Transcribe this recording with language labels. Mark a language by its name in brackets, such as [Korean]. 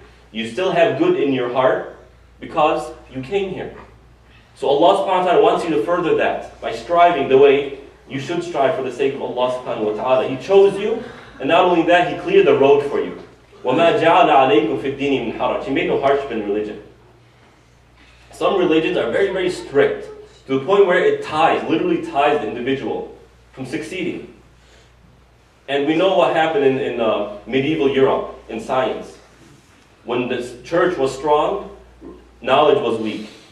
[English] You still have good in your heart because you came here. So Allah subhanahu wa ta'ala wants you to further that by striving the way you should strive for the sake of Allah subhanahu wa ta'ala. He chose you, and not only that, He cleared the road for you. [Arabic] وَمَا جَعَلَ عَلَيْكُمْ فِي الدِّينِ مِنْ حَرَجٍ. [English] He made no hardship in religion. Some religions are very, very strict to the point where it literally ties the individual from succeeding. And we know what happened in medieval Europe in science. When the church was strong, knowledge was weak.